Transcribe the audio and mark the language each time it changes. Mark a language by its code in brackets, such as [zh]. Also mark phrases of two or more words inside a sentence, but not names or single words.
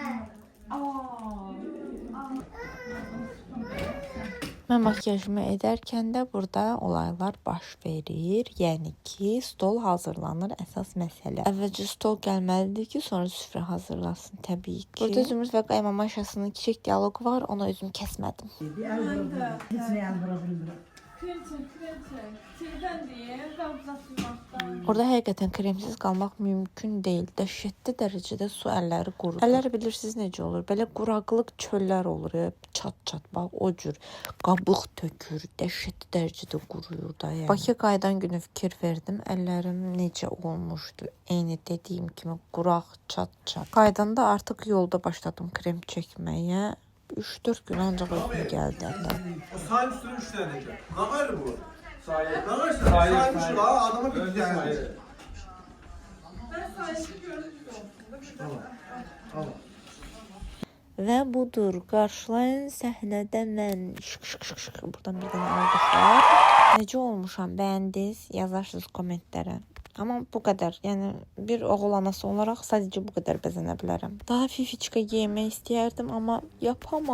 [az] Mən makyajımı edərkən də burada olaylar baş verir. Yəni ki, stol hazırlanır, əsas məsələ. Əvvəlcə stol gəlməlidir ki, sonra süfrə hazırlasın təbii ki. Burada Zümrüd və qaymama aşasının kiçik dialoq var, onu özüm kəsmədim. [tr] Hiç ne bilmiyorum. Krem çek. Şeyden diye, uzatılmaktan. [az] Orada həqiqətən kremsiz qalmaq mümkün deyil. Dəhşətli dərəcədə su əlləri qurur. Əllər bilirsiniz necə olur? Belə quraqlıq çöllər olur, çat-çat bax o cür qabıq tökür, dəhşətli dərəcədə quruyur da yəni. Bakıya qayıdan günü fikir verdim, əllərim necə olmuşdu. Eyni dediyim kimi quraq, çat-çat. Qaydanda artıq yolda başladım krem çəkməyə. 3-4 gün ancaq özümə gəldi əllər. [tr] O sahil üstüne 3 tane de. Ne var bu? Sahil. Ne var sen? Sahil şu la adama bir yani. Ben sahibi gördüm. Tamam. [az] Və budur, qarşılayın səhnədə mən şık buradan bir dənə aldıqlar. Necə olmuşam, bəyəndiniz, yazarsınız kommentlərə. Amma bu qədər, yəni bir oğul anası olaraq sadəcə bu qədər bəzənə bilərəm. Daha fifiçka geymək istəyərdim, amma yapamam.